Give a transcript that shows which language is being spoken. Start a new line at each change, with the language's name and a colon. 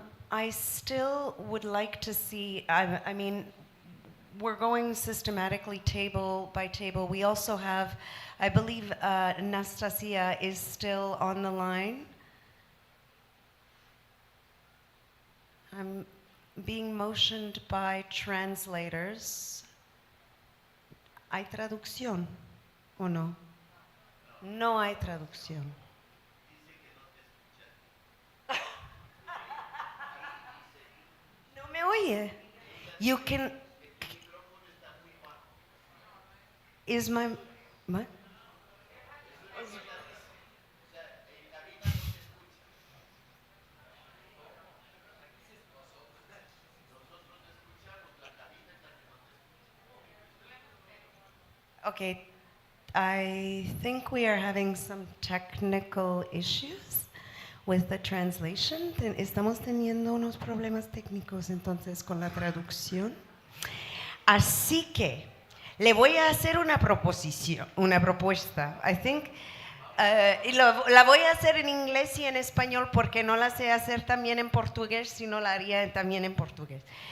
English: I still would like to see, I mean, we're going systematically table by table. We also have, I believe Anastasia is still on the line. I'm being motioned by translators.
Spanish: ¿Hay traducción o no? No hay traducción. oye.
English: You can. Is my. What? Okay, I think we are having some technical issues with the translation.
Spanish: Estamos teniendo unos problemas técnicos entonces con la traducción. Así que le voy a hacer una proposición, una propuesta.
English: I think
Spanish: la voy a hacer en inglés y en español porque no la sé hacer también en portugués, sino la haría también en portugués.